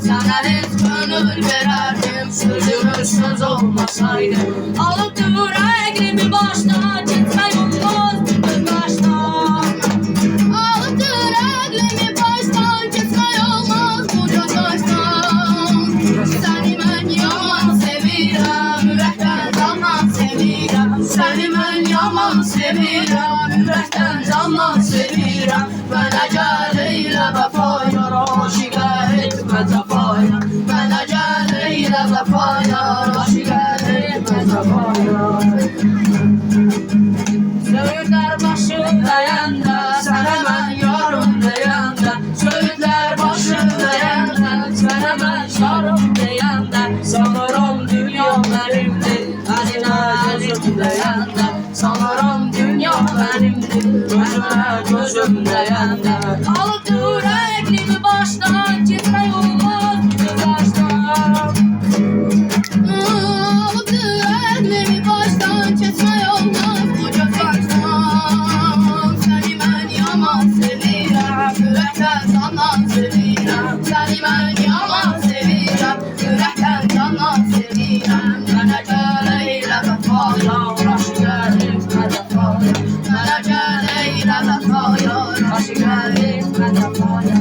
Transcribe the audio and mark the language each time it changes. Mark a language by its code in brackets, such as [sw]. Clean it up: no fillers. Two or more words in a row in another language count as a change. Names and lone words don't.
[tr] Sana hiç gönül vererdim, sözümüz söz olmasaydı. Alıp yüreğimi baştan, gitme olmaz bir baştan. Alıp yüreğimi baştan, gitme olmaz bu taştan. Seni ben [az] yaman sevirəm, ürəkdən candan sevirəm. [tr] Seni ben [az] yaman sevirəm, ürəkdən candan sevirəm. Mənə gəl eylə vəfaya, aşiqə etmə cəfaya. Mənə gəl eylə vəfaya, aşiqə etmə cəfaya. [tr] Söğütler başım dayanda, sana ben yarım dayanda. Söğütler başım dayanda, sana ben yarım dayanda. Sanırım dünya benimdir, gözüm dayanda. Sanırım dünya benimdir, gözüm dayanda. Alıp yüreğimi baştan, gitme olmaz bir baştan. Alıp yüreğimi baştan, gitme olmaz bu taştan. Seni ben [az] yaman sevirəm, ürəkdən candan sevirəm. [tr] Seni ben [az] yaman sevirəm, ürəkdən candan sevirəm. Mənə gəl eylə vəfaya, aşiqə etmə cəfaya. Mənə gəl eylə vəfaya, aşiqə etmə cəfaya.